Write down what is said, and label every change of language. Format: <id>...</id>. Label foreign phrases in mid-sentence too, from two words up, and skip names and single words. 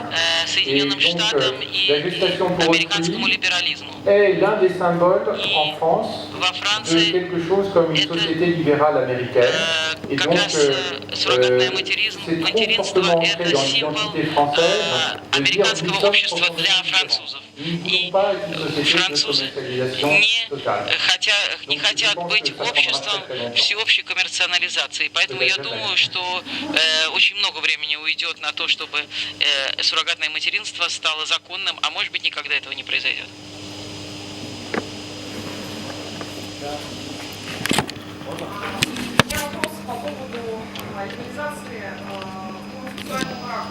<fr>Et donc, la gestation pour autrui est l'un des symboles en France de quelque chose comme une société libérale américaine. Et donc, c'est trop fortement ancré dans l'identité française de dire nous sommes profondément différents. Nous ne voulons pas être une société de commercialisation totale.</fr> <ru>не хотят быть обществом всеобщей коммерциализации. Поэтому я думаю, что очень много времени уйдет на то, чтобы суррогатное материнство стало законным, а может быть никогда этого не произойдет. У меня вопрос по поводу легализации гомосексуального брака.</ru>